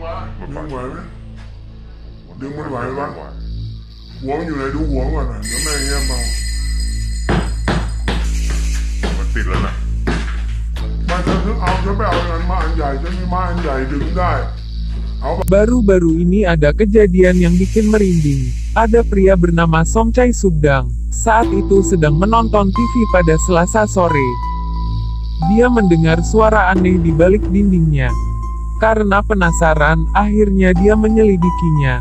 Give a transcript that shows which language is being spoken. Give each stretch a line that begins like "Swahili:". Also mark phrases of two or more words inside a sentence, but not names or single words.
Thai: ดึงไหวไหมดึงมันไหวปะหัวมันอยู่ไหนดูหัวก่อนนะเดี๋ยวแม่เงี้ยเมา มันติดแล้วนะ มาเธอถึงเอาฉันไปเอาอันมาอันใหญ่ฉันมีไม้อันใหญ่ดึงได้เอา
Indonesian: Baru-baru ini ada kejadian yang bikin merinding. Ada pria bernama Somchai Subdang. Saat itu sedang menonton TV pada Selasa sore. Dia mendengar suara aneh di balik dindingnya. Karena penasaran, akhirnya dia menyelidikinya.